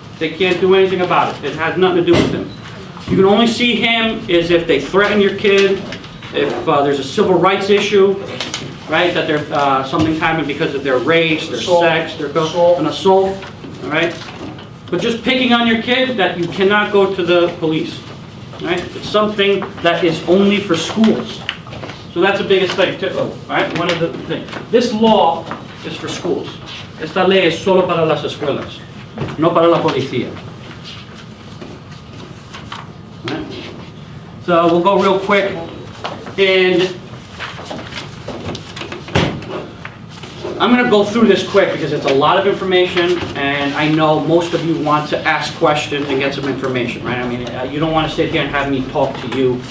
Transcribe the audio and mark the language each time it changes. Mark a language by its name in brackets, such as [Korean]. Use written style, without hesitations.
[English] They can't do anything about it. It has nothing to do with him. You can only see him is if they threaten your kid, if there's a civil rights issue, right, that there's something happened because of their race, their sex, their an assault, all right? But just picking on your kid, that you cannot go to the police, right? It's something that is only for schools. So that's the biggest thing, too, all right? One of the things. This law is for schools. [Spanish] Esta ley es solo para las escuelas, no para la policía. [English] So we'll go real quick, and I'm going to go through this quick because it's a lot of information, and I know most of you want to ask questions and get some information, right? I mean, you don't want to sit here and have me talk to you.